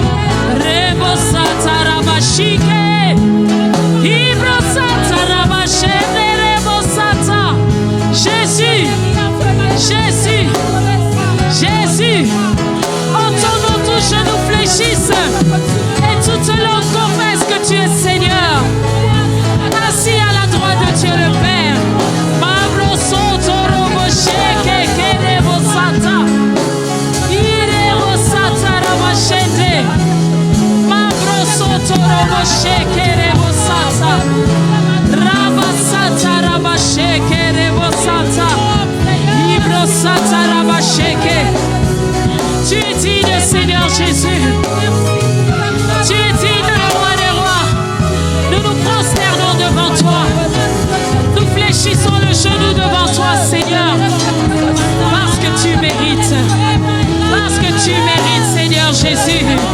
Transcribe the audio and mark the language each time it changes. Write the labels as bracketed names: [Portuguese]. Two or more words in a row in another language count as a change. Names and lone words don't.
[French] Jésus, Jésus, Jésus. Entendons tous genoux fléchissent et toute langue confesse que tu es Seigneur. Assis à la droite de Dieu le Père. Pablo Soto Robo Sheke Kerebo Sata. Irebo Sata Ramashende. Pablo Soto Robo Sheke Rebo Sata. Raba Sata Raba Sheke Rebo Sata. Ibro Sata Raba Sheke. Jésus. Tu es digne, le roi des rois. Nous nous prosternons devant toi. Nous fléchissons le genou devant toi, Seigneur. Parce que tu mérites. Parce que tu mérites, Seigneur Jésus.